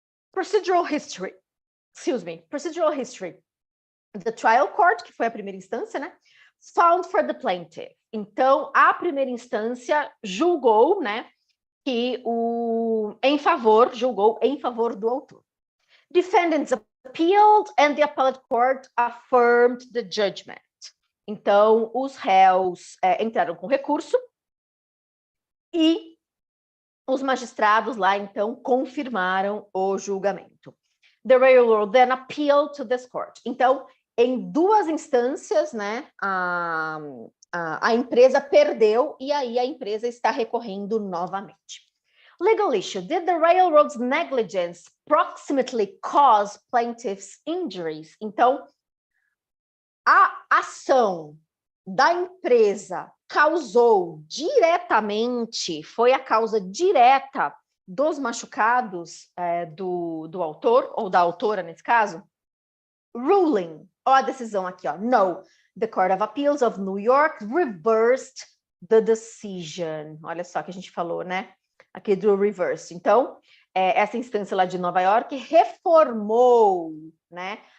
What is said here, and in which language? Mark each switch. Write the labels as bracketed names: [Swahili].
[English] Procedural history. Procedural history. The trial court, [Portuguese] que foi a primeira instância, né? [English] Found for the plaintiff. [Portuguese] Então, a primeira instância julgou, né? Que julgou em favor do autor. [English] Defendants appealed and the appellate court affirmed the judgment. [Portuguese] Então, os réus entraram com recurso e os magistrados lá, então, confirmaram o julgamento. [English] The railroad then appealed to this court. [Portuguese] Então, em duas instâncias, né, a empresa perdeu e aí a empresa está recorrendo novamente. [English] Legal issue. Did the railroad's negligence proximately cause plaintiff's injuries? [Portuguese] Então, a ação da empresa causou diretamente, foi a causa direta dos machucados do autor, ou da autora nesse caso? Ruling, ó a decisão aqui, ó. [English] No, the Court of Appeals of New York reversed the decision. [Portuguese] Olha só que a gente falou, né? Aqui do reverse. Então, essa instância lá de Nova York reformou, né?